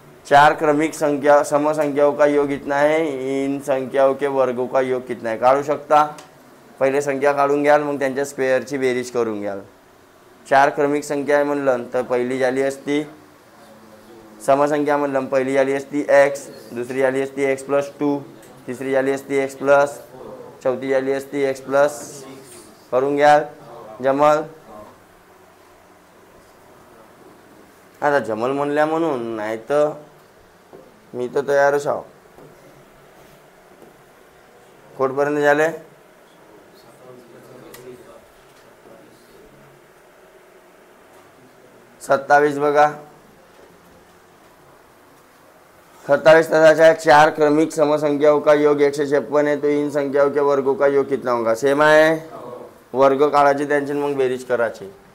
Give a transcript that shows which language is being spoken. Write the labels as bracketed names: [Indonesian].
[Hindi] चार क्रमिक संख्या सम संख्याओं का योग कितना है, इन संख्याओं के वर्गों का योग कितना [Marathi] आहे काढू शकता. पहिले संख्या काढून घ्याल, मग त्यांच्या स्क्वेअरची बेरीज करून घ्याल. चार क्रमिक संख्या आहे म्हणलं तर पहिली झाली असती समसंख्या म्हणलं पहिली झाली असती एक्स, दुसरी झाली असती एक्स प्लस 2, तिसरी झाली असती एक्स प्लस, चौथी झाली असती एक्स प्लस. करून घ्याल जमल. आता जमल म्हणल्या म्हणून, नाही तर मी तर तयारच आहो. कोटपर्यंत झाले? 27 बघा. [Hindi] 27 तथा चार क्रमिक समसंख्याओं का योग 156 है, तो इन संख्याओं के वर्गों का योग कितना होगा. [Marathi] सेम आहे. वर्ग काढायचे त्यांची मग बेरीज करायची.